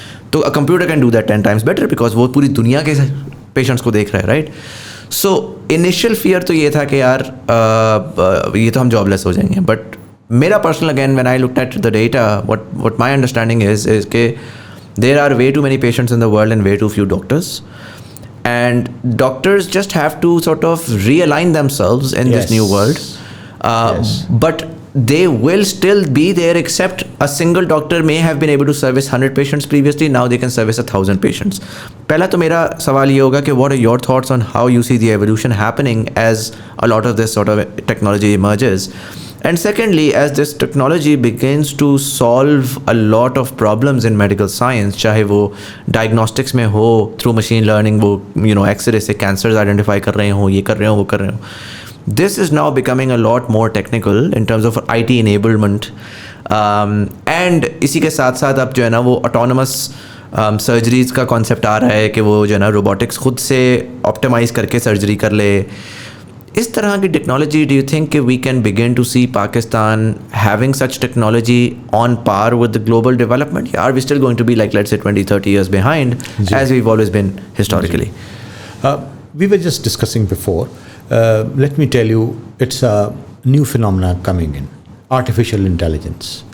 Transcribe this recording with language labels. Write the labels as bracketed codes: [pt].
[ur] تو computer [en] can do that 10 times better because [ur] وہ پوری دنیا کے پیشنٹس کو دیکھ رہا ہے, رائٹ. [en] so initial fear [ur] تو یہ تھا کہ یار یہ تو ہم جاب لیس ہو جائیں گے, [en] But میرا personal again when I look at the data what my understanding is کہ there are way too many patients in the world and way too few doctors. And doctors just have to sort of realign themselves in this new world. But they will still be there, except a single doctor may have been able to service 100 patients previously. Now they can service 1,000 patients. [ur] پہلا تو میرا سوال یہ ہوگا کہ [en] what are your thoughts on how you see the evolution happening as a lot of this sort of technology emerges? And secondly, as this technology begins to solve a lot of problems in medical science, [ur] چاہے وہ diagnostics میں ہو [en] through machine learning, [ur] وہ X-ray سے cancers identify کر رہے ہوں, [en] یہ کر رہے ہوں, وہ کر رہے ہوں, this is now becoming a lot more technical in terms of IT enablement. And [ur] اسی کے ساتھ ساتھ اب جو ہے نا وہ autonomous سرجریز کا کانسیپٹ آ رہا ہے کہ وہ جو ہے نا روبوٹکس خود سے آپٹیمائز کر کے سرجری کر لے. اس طرح کی ٹیکنالوجی [en] Do you think کہ we can begin to see Pakistan having such technology on par with global development, یا are we still going to be like let's say 20-30 years behind as we've always been historically? We were just discussing before. Let me tell you, it's a new phenomena coming in, artificial intelligence.